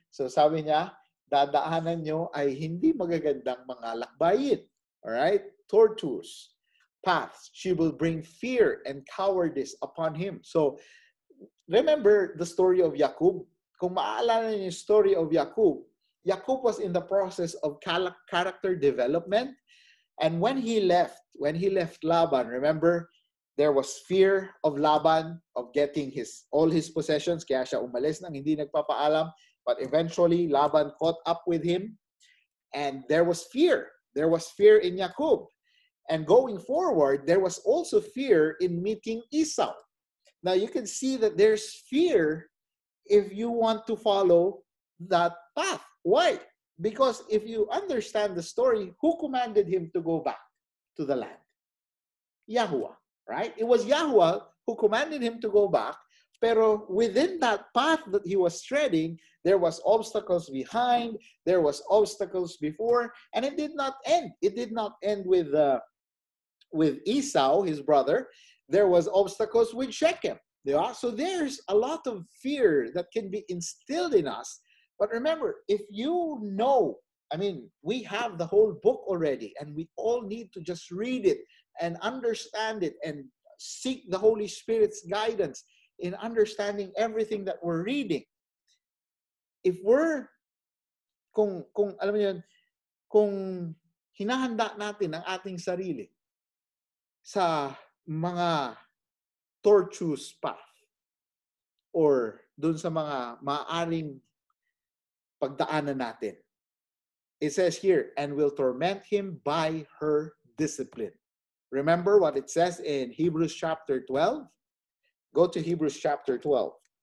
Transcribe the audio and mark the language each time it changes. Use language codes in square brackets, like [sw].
[tl] So sabi niya, dadaanan nyo ay hindi magagandang mga lakbayin. [en] All right? Tortuous paths. She will bring fear and cowardice upon him. So, remember the story of Jacob? [tl] Kung maaalala niyo yung [en] story of Jacob, Jacob was in the process of character development. And when he left Laban, remember, there was fear of Laban of getting all his possessions. [tl] Kaya siya umalis nang hindi nagpapaalam. [en] But eventually, Laban caught up with him. And there was fear. There was fear in Jacob. And going forward, there was also fear in meeting Esau. Now, you can see that there's fear if you want to follow that path. Why? Because if you understand the story, who commanded him to go back to the land? Yahuwah, right? It was Yahuwah who commanded him to go back. [tl] Pero [en] within that path that he was treading, there was obstacles behind, there was obstacles before, and it did not end. It did not end with Esau, his brother. There was obstacles with Shechem. So there's a lot of fear that can be instilled in us. But remember, if you know, we have the whole book already, and we all need to just read it and understand it and seek the Holy Spirit's guidance in understanding everything that we're reading. If we're, [tl] kung alam niyo yun, kung hinahanda natin ang ating sarili sa mga tortuous path or dun sa mga maaaring pagdaanan natin. [en] It says here, and will torment him by her discipline. Remember what it says in Hebrews chapter 12? Go to Hebrews chapter 12.